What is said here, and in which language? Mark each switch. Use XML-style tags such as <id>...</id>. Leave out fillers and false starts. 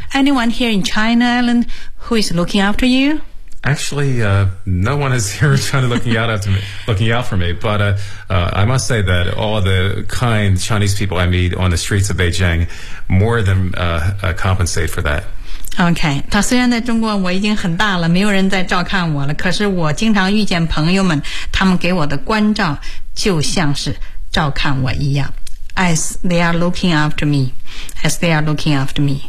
<en>Anyone here in China, Alan, who is looking after you? Actually, no one is here trying to looking out for me, but I must say that all the kind Chinese people I meet on the streets of Beijing more than compensate for that.</en> <zh>Okay, 他虽然在中国我已经很大了，没有人在照看我了，可是我经常遇见朋友们，他们给我的关照就像是照看我一样。</zh> <en>As they are looking after me, as they are looking after me.</en>